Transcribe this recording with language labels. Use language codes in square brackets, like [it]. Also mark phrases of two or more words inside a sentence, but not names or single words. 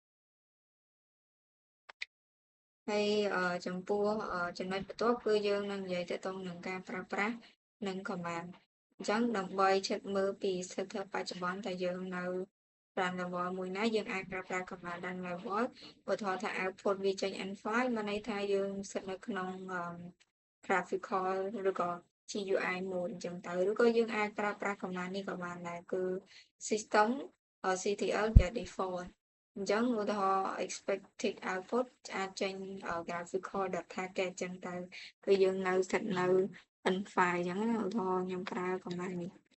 [km] ហើយចំពោះចំណុចបន្ទាប់គឺយើងនឹងនិយាយទៅតងនឹងការប្រើប្រាស់និង command អញ្ចឹងដើម្បី check មើលពីស្ថិរភាពប ច្ចុប្បន្នថាយើងនៅ [en] run level [km] មួយណាយើងអាចប្រើប្រាស់ command [en] run level [km] ឧទាហរណ៍ថា output វាចេញ N5 មានន័យថាយើងស្ថិតនៅក្នុង graphical ឬក៏ [en] GUI mode [km] អញ្ចឹងទៅឬក៏យើងអាចប្រើប្រាស់ command នេះក៏បានដែរគឺ [en] system CTL get default [km] អញ្ចឹងឧទាហរណ៍ [en] expected output [km] អាចចេញ [en] graphical target [km] អញ្ចឹងទៅគឺយើងនៅស្ថិតនៅ N5 អញ្ចឹងឧទាហរណ៍ខ្ញុំប្រើ command នេះ